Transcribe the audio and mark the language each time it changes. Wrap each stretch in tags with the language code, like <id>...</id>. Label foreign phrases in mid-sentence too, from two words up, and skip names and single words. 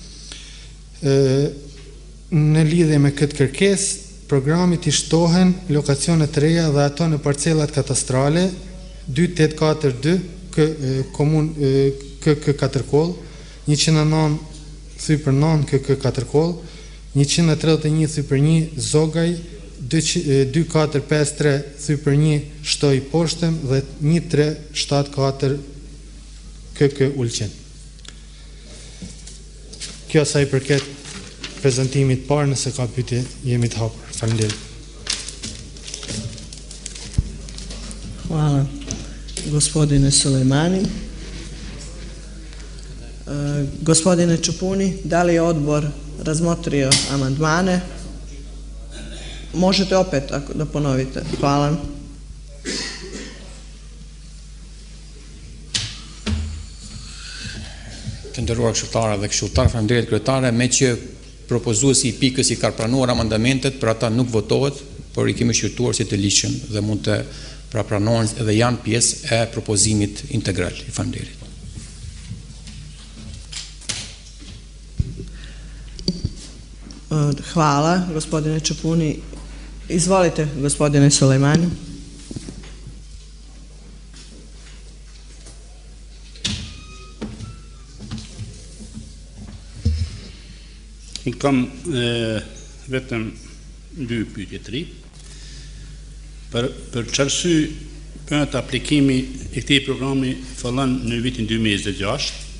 <sq>Në lidhje me këtë kërkes, programit i shtohen lokacionet të reja dhe ato në parcelat katastrale 2842 KK4 Koll, 109 Thypër 9 KK4 Koll, 131 Thypër 1 Zogaj, 2453 Thypër 1 Shtoj Poshtëm dhe 1374 KK Ulqen. Kjo sa i përket prezentimit parë, nëse ka pyetje jemi të hapur. Faleminderit.</sq> <sr>Hvala, gospodine Sulejmani. Gospodine Čupuni, da li je odbor razmotrio amandmane? Možete opet da ponovite. Hvala.</sr> <sq>Të nderuar këshilltarë dhe këshilltar, faleminderit kryetare, me që propozuesi i pikës i ka pranuar amandamentet, për ata nuk votohet, por i kemi shqyrtuar si të ligjshëm dhe mund të pranohen edhe janë pjesë e propozimit integral. Faleminderit.</sq> <sr>Hvala, gospodine Čupuni. Izvolite, gospodine Sulejmani.</sr> <sq>Unë kam vetëm 2 pyetje të ri. Për çarsy për aplikimi i këtij programi fillon në vitin 2026.</sq>